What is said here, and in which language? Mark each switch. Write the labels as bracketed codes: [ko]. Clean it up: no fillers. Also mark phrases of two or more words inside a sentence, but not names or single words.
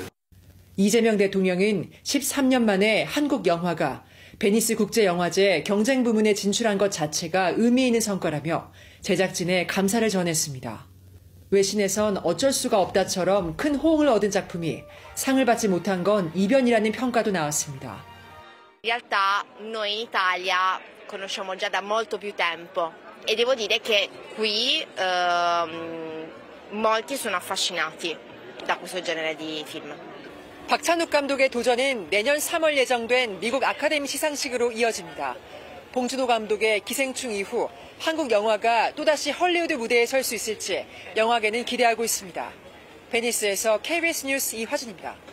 [ko] 이재명 대통령은 13년 만에 한국 영화가 베니스 국제영화제 경쟁 부문에 진출한 것 자체가 의미 있는 성과라며 제작진에 감사를 전했습니다. 외신에선 어쩔 수가 없다처럼 큰 호응을 얻은 작품이 상을 받지 못한 건 이변이라는 평가도 나왔습니다. [it] In realtà noi in Italia conosciamo già da molto più tempo e devo dire che qui molti sono affascinati da questo genere di film. [ko] 박찬욱 감독의 도전은 내년 3월 예정된 미국 아카데미 시상식으로 이어집니다. 봉준호 감독의 기생충 이후 한국 영화가 또다시 헐리우드 무대에 설 수 있을지 영화계는 기대하고 있습니다. 베니스에서 KBS 뉴스 이화진입니다.